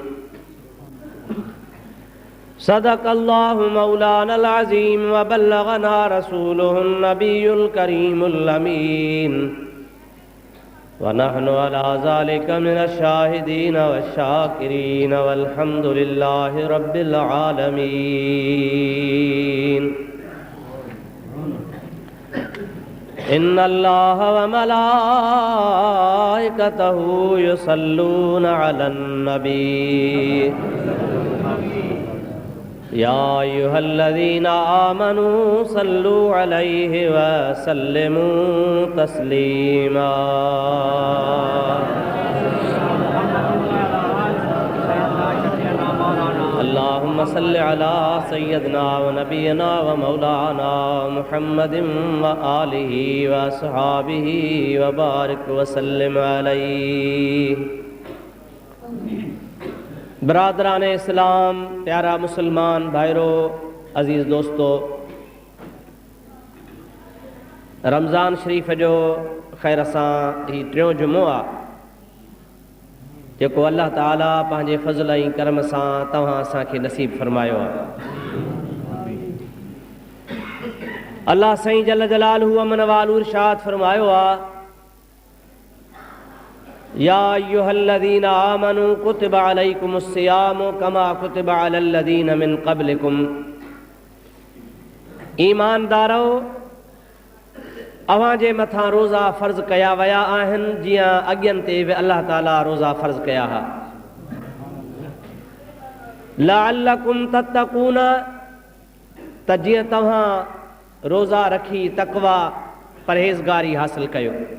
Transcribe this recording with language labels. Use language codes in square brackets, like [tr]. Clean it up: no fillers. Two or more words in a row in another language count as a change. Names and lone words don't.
[ar] صدق الله مولانا العظيم وبلغنا رسوله النبي الكريم الأمين ونحن على ذلك من الشاهدين والشاكرين والحمد لله رب العالمين. إن الله وملائكته يصلون على النبي يا أيها الذين آمنوا صلوا عليه وسلموا تسليما. اللهم صل على سيدنا ونبينا ومولانا محمد وآله وأصحابه وبارك وسلم عليه. [sd] बरादरान इस्लाम, प्यारा मुसलमान भाइरो, अज़ीज़ दोस्तो, रमज़ान शरीफ़ जो ख़ैर सां ही टियों जुमो आहे जेको अल्लाह ताला पंहिंजे फ़ज़ल ऐं करम सां तव्हां असांखे नसीब फ़रमायो आहे। अल्लाह साईं [ar] جل جلاله [sd] अमन वालू इरशाद फ़रमायो आहे [ar] يا أيها الذين آمنوا كتب عليكم الصيام كما كتب على الذين من قبلكم. [sd] ईमानदारो, अव्हां जे मथां रोज़ा फ़र्ज़ कया विया आहिनि जीअं अॻियनि ते बि अल्लाह ताला रोज़ा फ़र्ज़ कया हुआ। [ar] لعلكم تتقون, [sd] त जीअं तव्हां रोज़ा रखी तक़वा परहेज़गारी हासिल कयो।